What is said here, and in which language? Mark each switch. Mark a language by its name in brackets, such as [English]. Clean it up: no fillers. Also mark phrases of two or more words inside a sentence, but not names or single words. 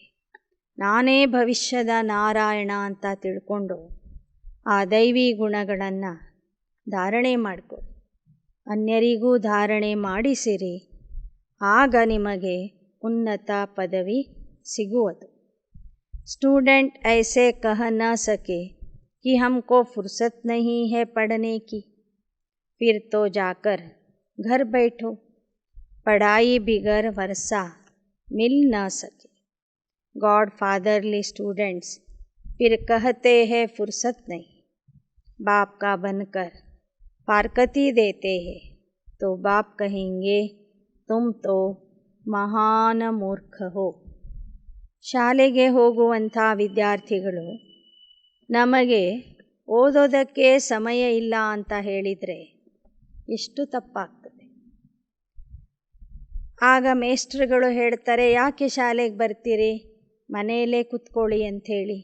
[Kannada] ನಾನೇ ಭವಿಷ್ಯದ ನಾರಾಯಣ ಅಂತ ತಿಳ್ಕೊಂಡು ಆ ದೈವಿ ಗುಣಗಳನ್ನು ಧಾರಣೆ ಮಾಡಿಕೊಳ್ಳಿ, ಅನ್ಯರಿಗೂ ಧಾರಣೆ ಮಾಡಿಸಿರಿ, ಆಗ ನಿಮಗೆ ಉನ್ನತ ಪದವಿ ಸಿಗುವುದು. [Hindi] स्टूडेंट ऐसे कह न सके कि हमको फुर्सत नहीं है पढ़ने की, फिर तो जाकर घर बैठो, पढ़ाई बिगर वर्षा मिल न सके. [English] God fatherly students [Hindi] फिर कहते हैं फुर्सत नहीं. बाप का बनकर फारकती देते हैं तो बाप कहेंगे तुम तो महान मूर्ख हो. [Kannada] ಶಾಲೆಗೆ ಹೋಗುವಂಥ ವಿದ್ಯಾರ್ಥಿಗಳು ನಮಗೆ ಓದೋದಕ್ಕೆ ಸಮಯ ಇಲ್ಲ ಅಂತ ಹೇಳಿದರೆ ಎಷ್ಟು ತಪ್ಪಾಗ್ತದೆ. ಆಗ ಮೇಸ್ಟ್ರುಗಳು ಹೇಳ್ತಾರೆ ಯಾಕೆ ಶಾಲೆಗೆ ಬರ್ತೀರಿ, ಮನೆಯಲ್ಲೇ ಕೂತ್ಕೊಳ್ಳಿ ಅಂಥೇಳಿ.